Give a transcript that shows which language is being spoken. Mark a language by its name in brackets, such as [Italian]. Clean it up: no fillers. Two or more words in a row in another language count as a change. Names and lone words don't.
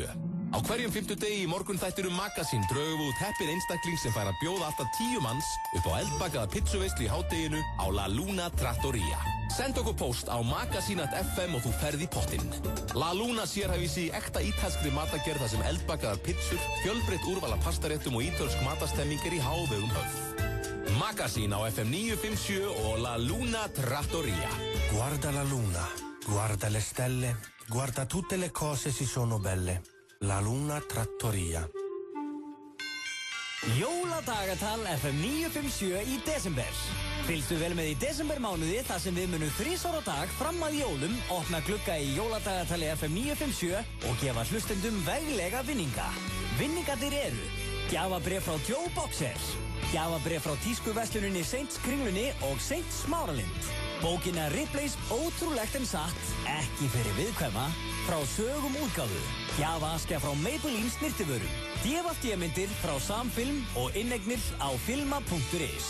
[Icelandic] Á hverjum 50 degi í morgunþættinum Magazine draugum við út heppinn einstakling sem fær að bjóða alltaf 10 manns upp á eldbakaða pizzuveislu í hádeginu á La Luna Trattoria. Send okkur post á Magazine@fm og þú ferð í pottinn. La Luna sérhæfir sig í ekta ítalskri matagerð þar sem eldbakaðar pizzur, fjölbreytt úrval af pastaréttum og ítölsk matastemming er í hávegum höfð. Magazine á FM 957 og La Luna Trattoria. [Italian] Guarda la luna, guarda le stelle, guarda tutte le cose si sono belle. La Luna Trattoria. [Icelandic] Jóladagatal FM 957 í desember. Fylgstu vel með í desembermánuði þar sem við munum 3 á dag fram að jólum, opna glugga í jóladagatali FM 957 og gefa hlustendum veglega vinninga. Vinningarnir eru gjafabréf frá Joe Boxer, gjafabréf frá tískuversluninni Saints Kringlunni og Saints Smáralind, bókina Ripley's Ótrúlegt en satt, ekki fyrir viðkvæma, frá Sögum útgáfu, gjafaaskja frá Maybelline snirtivörum, DFD-myndir frá Samfilm og inneignir á filma.is.